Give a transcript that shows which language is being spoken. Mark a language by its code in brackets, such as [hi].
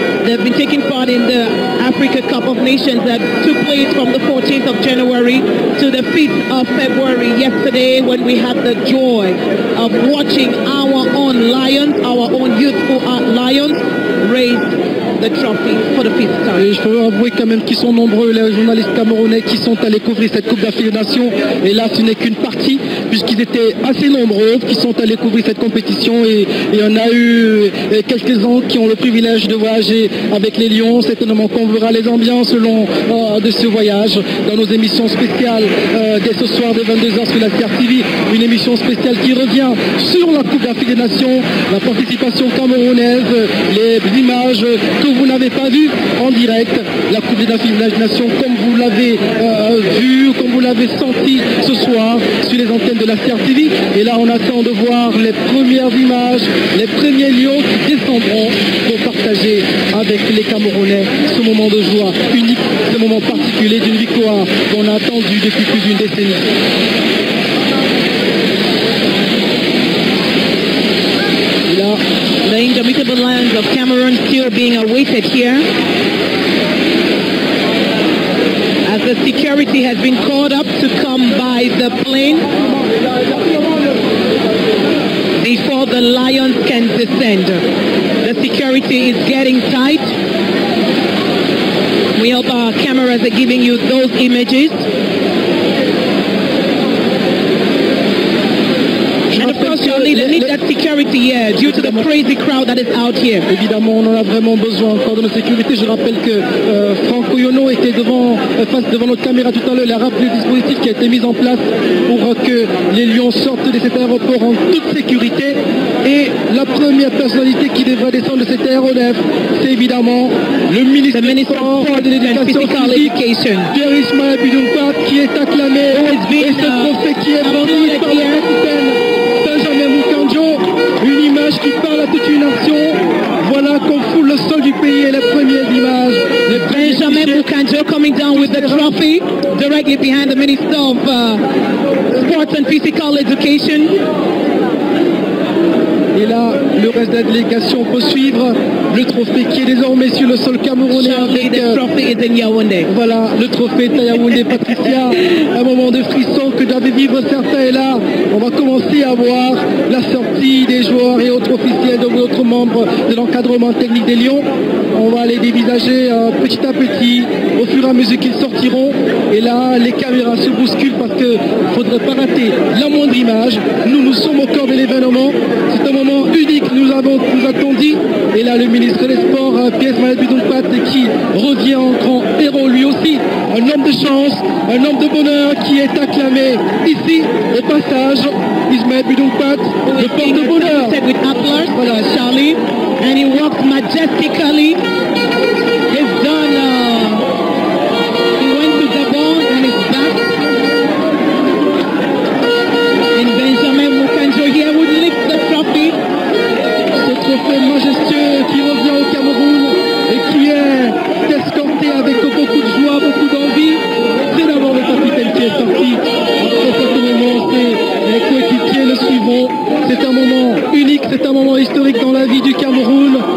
[en] They've been taking part in the Africa Cup of Nations that took place from the 14th of January to the 5th of February yesterday, when we had the joy of watching our own Lions, our own youthful Lions, raise the trophy for the 5th time. [fr] Et je peux avouer quand même qu'ils sont nombreux, les journalistes camerounais qui sont allés couvrir cette Coupe d'Afrique des Nations. Et là, ce n'est qu'une partie, puisqu'ils étaient assez nombreux qui sont allés couvrir cette compétition. Et on a eu quelques-uns qui ont le privilège de voyager avec les Lions. Certainement qu'on verra les ambiances de ce voyage dans nos émissions spéciales dès ce soir de 22h sur la CRTV. Une émission spéciale qui revient sur la Coupe d'Afrique des Nations, la participation camerounaise, les images que vous n'avez pas vues en direct, la Coupe d'Afrique des Nations comme vous l'avez vu, comme vous l'avez senti ce soir sur les antennes de la CRTV. Et là, on attend de voir les premières images, les premiers Lions qui descendront pour partager avec les Camerounais ce moment de joie unique, ce moment particulier d'une victoire qu'on a attendue depuis plus d'une décennie. [en] The Indomitable Lions of Cameroon still being awaited here, as the security has been called up to come by the plane before the Lions can descend. The security is getting tight. We hope our cameras are giving you those images. And of course, you'll need that security here due to the crazy crowd that is out here. [fr] Évidemment, on en a vraiment besoin encore de notre sécurité. Je rappelle que Franco Yono était devant notre caméra tout à l'heure. Il a rappelé le dispositif qui a été mis en place pour que les Lions sortent de cet aéroport en toute sécurité. Et la première personnalité qui devrait descendre de cet aéronef, c'est évidemment le ministre de l'Éducation physique, Pierre Ismaël Bidoumpap, qui est acclamé. Et ce trophée qui est vendu par le capitaine Benjamin Mukanjo, une image qui parle à toute une nation. Voilà qu'on foule le sol du pays et les premières images. [en] Benjamin Mukanjo coming down with the trophy directly behind the Minister of Sports and Physical Education. [fr] Et là, le reste de la délégation peut suivre le trophée qui est désormais sur le sol camerounais. Voilà, le trophée est à Yaoundé. Patricia, un moment de frisson que doivent vivre certains. Et là, on va commencer à voir la sortie des joueurs joueurs et autres officiels, d'autres membres de l'encadrement technique des Lions. On va les dévisager petit à petit au fur et à mesure qu'ils sortiront. Et là, les caméras se bousculent parce qu'il ne faudrait pas rater la moindre image. Nous sommes au cœur de l'événement. C'est un moment unique, nous a-t-on dit. Et là, le ministre des Sports, Pierre-Ismaël Boudoumpat, qui revient en grand héros lui aussi. Un homme de chance, un homme de bonheur qui est acclamé ici au passage. Ismaël Boudoumpat, le porte-bonheur. Voilà, Charlie. [en] And he walks majestically. He's done. He went to Gabon and is back. And Benjamin Mukanjo here would lift the trophy. [fr] Ce trophée majestueux qui revient au Cameroun et qui est escorté avec beaucoup de joie, beaucoup d'envie. C'est d'abord le capitaine qui est sorti. Après ce moment, c'est les coéquipiers le suivront. C'est un moment unique, c'est un moment historique dans la vie du Cameroun.